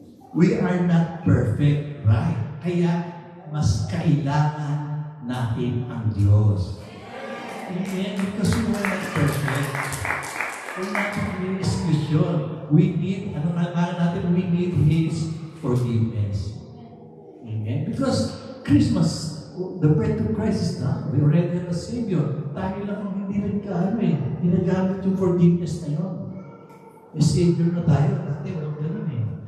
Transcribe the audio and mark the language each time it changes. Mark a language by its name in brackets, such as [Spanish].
[English] We are not perfect, right? [Filipino] Kaya mas kailangan natin ang Diyos. Amen? [English] Because we are not perfect. [Filipino] Kung natin i-excuse yun, [English] we need, we need His forgiveness. Amen? Because Christmas, the birth of Christ is done. We already have a Savior. [Filipino] Tayo lang ang hindi ginagamit yung forgiveness na yun. May Savior na tayo. Dati walang ganun eh.